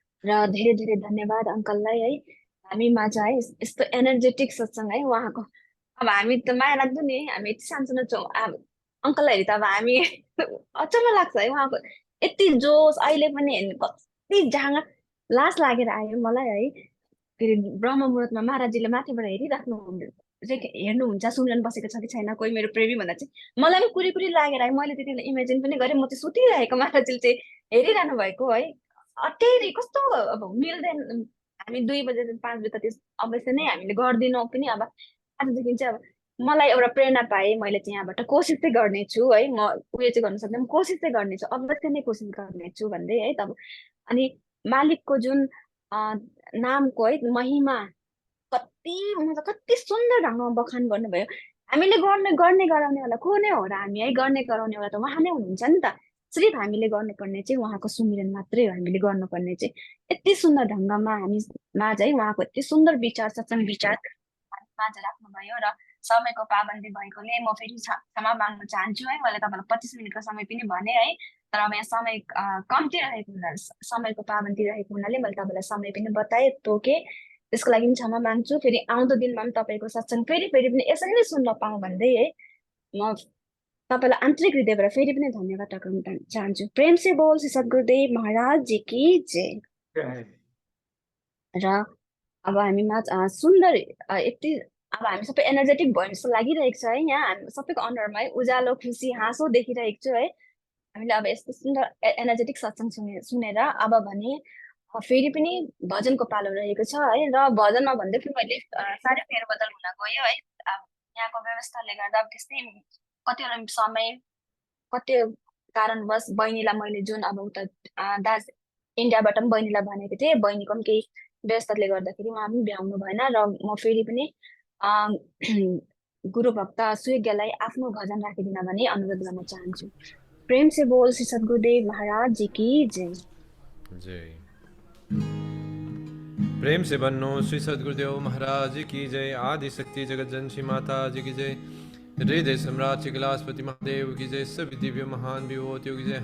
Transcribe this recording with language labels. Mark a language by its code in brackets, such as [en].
[ne] र धेरै धेरै धन्यवाद अङ्कललाई है, हामीमा चाहिँ यस्तो एनर्जेटिक सत्सङ्ग है उहाँको। अब हामी त माया लाग्दो नि, हामी यति सानसानो छौँ, अब अङ्कललाई हेरी त अब हामी अचम्म लाग्छ है उहाँको यति जोस। अहिले पनि हेर्नु कति जाँगा लास लागेर आयो मलाई है। फेरि ब्रह्म मुहुर्तमा महाराजजीले माथिबाट हेरिराख्नु हेर्नुहुन्छ, सुनिरहनु बसेको छ कि छैन कोही मेरो प्रेमी भन्दा चाहिँ मलाई पनि कुरी कुरी लागेर आयो। मैले त्यति बेला इमेजिन पनि गरेँ, म चाहिँ सुतिरहेको महाराजले चाहिँ हेरिरहनु भएको है। अटेरी कस्तो अब मिल्दैन, हामी 2 बजे 5 बजे त त्यस अवश्य नै हामीले गर्दिनौँ पनि। अब आजदेखि चाहिँ अब मलाई एउटा प्रेरणा पाएँ, मैले चाहिँ यहाँबाट कोसिस चाहिँ गर्नेछु है। म उयो चाहिँ गर्न सक्दिनँ, कोसिस चाहिँ गर्नेछु, अवश्य नै कोसिस गर्नेछु भन्दै है। तब अनि मालिकको जुन नामको है महिमा कति सुन्दर ढङ्गमा बखान गर्नुभयो। हामीले गर्ने गराउनेवाला को नै हो र, हामी है गर्ने गराउनेवाला त उहाँ नै हुनुहुन्छ नि त। सिर्फ हामीले गर्नुपर्ने चाहिँ उहाँको सुमिरन मात्रै हो। हामीले गर्नुपर्ने चाहिँ यति सुन्दर ढङ्गमा हामी माझ है उहाँको यति सुन्दर विचार, सत्सङ्ग विचार माझ राख्नुभयो। र समयको पाबन्दी भएकोले म फेरि क्षमा माग्न चाहन्छु है। मैले तपाईँलाई 25 मिनटको समय पनि भने है, तर अब यहाँ समय कम्ती रहेको हुनाले, समयको पाबन्दी रहेको हुनाले मैले तपाईँलाई समय पनि बताएँ, तोकेँ, त्यसको लागि पनि क्षमा माग्छु। फेरि आउँदो दिनमा पनि तपाईँको सत्सङ्ग फेरि पनि यसरी नै सुन्न पाऊँ भन्दै है म तपाईँलाई आन्तरिक हृदयबाट फेरि पनि धन्यवाद टक्राउन चाहन्छु। [hi] प्रेम से बोल श्री सद्गुरुदेव महाराज जी की जय। [ne] र अब हामीमा सुन्दर यति अब हामी सबै एनर्जेटिक भयो जस्तो लागिरहेको छ है। यहाँ हामी सबैको अनुहारमा है उज्यालो, खुसी, हाँसो देखिरहेको छु है। हामीले अब यस्तो सुन्दर एनर्जेटिक सत्सङ्ग सुनेर अब भने फेरि पनि भजनको पालो रहेको छ है। र भजनमा भन्दै फेरि मैले साह्रै फेरबदल हुन गयो है। अब यहाँको व्यवस्थाले गर्दा अब त्यस्तै कतिवटा समय कति कारणवश बहिनीलाई मैले जुन अब उता इन्डियाबाट पनि बहिनीलाई भनेको थिएँ, बहिनीको पनि केही व्यवस्थाले गर्दाखेरि उहाँ पनि भ्याउनु भएन। र म फेरि पनि अम, गुरु भक्त सुयज्ञलाई आफ्नो भजन राखिदिन भनी अनुरोध गर्न चाहन्छु। [hi] प्रेम से बोल श्री सद्गुरुदेव महाराज जी की जय। जय। प्रेम से बन्नो श्री सद्गुरुदेव महाराज जी की जय। आदि शक्ति जगत जन श्री माता जी की जय। हृदय सम्राट श्री कैलाशपति महादेव की जय। सभी दिव्य महान विभूतियों की जय।